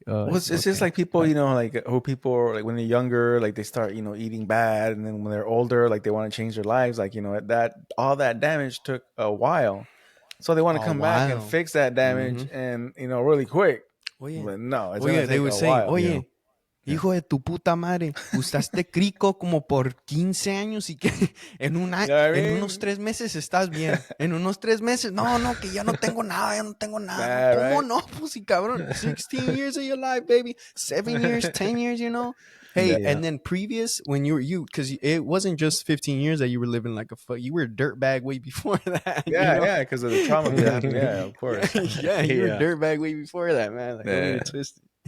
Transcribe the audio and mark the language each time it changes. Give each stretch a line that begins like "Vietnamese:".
English: it's just like people, you know, like who people like when they're younger, like they start, you know, eating bad, and then when they're older, like they want to change their lives, like, you know, that all that damage took a while, so they want to come back and fix that damage, and, you know, really quick. But no, it's gonna take a while.
Spanish: Hijo de tu puta madre, usaste crico como por 15 años y que en unos 3 meses estás bien. En unos 3 meses, no, que ya no tengo nada, ¿Cómo no? Pues sí, cabrón.
English: 16 years of your life, baby. 7 years, 10 years, you know? Hey, and then previous, when because it wasn't just 15 years that you were living like you were a dirtbag way before that. Yeah, because of the trauma. Yeah, of course. You were a dirtbag way before that, man. Like, don't get it twisted.